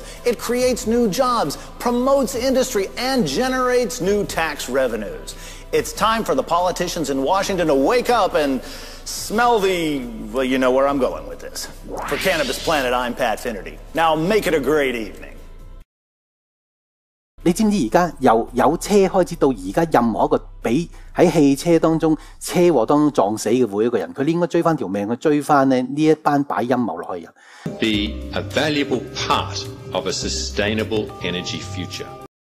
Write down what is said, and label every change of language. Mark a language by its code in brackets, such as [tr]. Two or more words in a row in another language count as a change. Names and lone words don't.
[en] It creates new jobs, promotes industry, and generates new tax revenues. It's time for the politicians in Washington to wake up and smell the, well, you know where I'm going with this. For Cannabis Planet, I'm Pat Finnerty. Now make it a great evening. [yue] 你知唔知而家由有車開始到而家，任何一個俾喺汽車當中車禍當中撞死嘅每一個人，佢應該追翻條命去追翻呢一班擺陰謀落去嘅人。 [en] Be a valuable part of a sustainable energy future.